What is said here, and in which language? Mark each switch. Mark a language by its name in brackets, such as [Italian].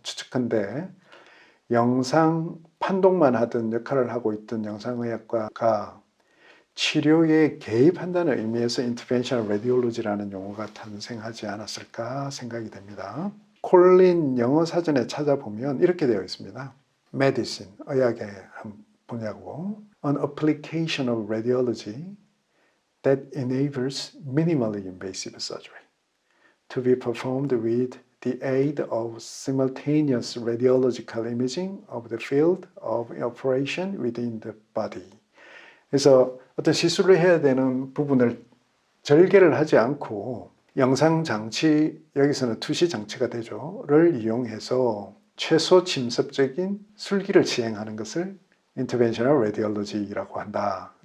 [Korean] 추측한데 영상 판독만 하던 역할을 하고 있던 영상의학과가 치료에 개입한다는 의미에서 Interventional Radiology라는 용어가 탄생하지 않았을까 생각이 됩니다. 콜린 영어 사전에 찾아보면 이렇게 되어 있습니다. [English] Medicine, [Korean] 의학의 한 분야고 [English] An application of radiology that enables minimally invasive surgery to be performed with the aid of simultaneous radiological imaging of the field of operation within the body. [Korean] 그래서 어떤 시술을 해야 되는 부분을 절개를 하지 않고 영상 장치, 여기서는 투시 장치가 되죠,를 이용해서 최소 침습적인 술기를 시행하는 것을 Interventional Radiology라고 한다.